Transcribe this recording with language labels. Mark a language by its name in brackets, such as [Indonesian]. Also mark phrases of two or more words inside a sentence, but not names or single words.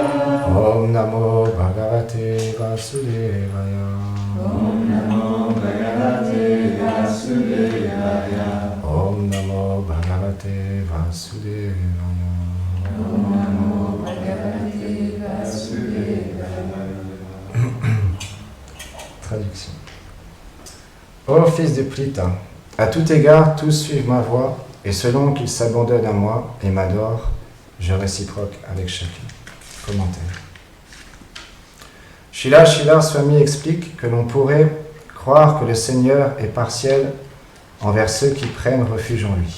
[Sanskrit] Om Namo Bhagavate Vasudevaya. Om Namo Bhagavate Vasudevaya. Om Namo Bhagavate Vasudevaya. Om Namo Bhagavate Vasudevaya. [French] Traduction. Ô fils de Pritha, à tout égard, tous suivent ma voie, et selon qu'ils s'abandonnent à moi et m'adorent, je réciproque avec chacun. Commentaire. Srila Swami explique que l'on pourrait croire que le Seigneur est partiel envers ceux qui prennent refuge en lui.